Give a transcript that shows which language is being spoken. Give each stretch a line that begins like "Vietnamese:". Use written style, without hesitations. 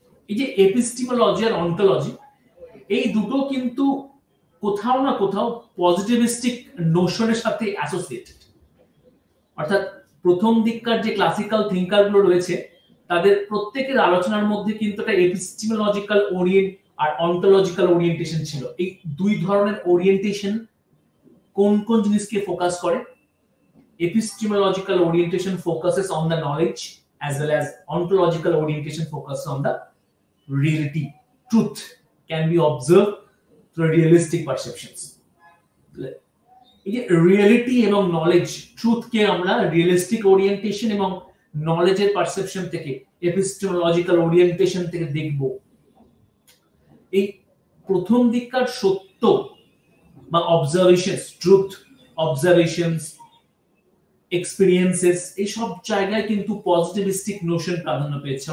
Bangla: এই যে এপিস্টিমোলজি আর অন্টোলজি, এই দুটো কিন্তু কোথাও না কোথাও পজিটিভিস্টিক নোশনের সাথে অ্যাসোসিয়েটেড। অর্থাৎ প্রথম দিককার যে ক্লাসিক্যাল থিঙ্কার গুলো রয়েছে, তাদের প্রত্যেকের আলোচনার মধ্যে কিন্তু একটা এপিস্টিমোলজিক্যাল ওরিয়েন্ট আর অন্টোলজিক্যাল ওরিয়েন্টেশন ছিল। এই দুই ধরনের ওরিয়েন্টেশন কোন কোন জিনিসকে ফোকাস করে?
English: Epistemological orientation focuses on the knowledge, as well as ontological orientation focuses on the reality. Truth can be observed through realistic perceptions.
Bangla: এই যে রিয়েলিটি এবং নলেজ, ট্রুথ কে আমরা রিয়েলিস্টিক ওরিয়েন্টেশন এবং নলেজের পারসেপশন থেকে, এপিস্টেমোলজিক্যাল ওরিয়েন্টেশন থেকে দেখব। এই প্রথম দিককার সত্য বা অবজারভেশনস, ট্রুথ, অবজারভেশনস, এক্সপেরিয়েন্সেস, এই সব জায়গায় কিন্তু পজিটিভিস্টিক নোশন প্রাধান্য পেয়েছে।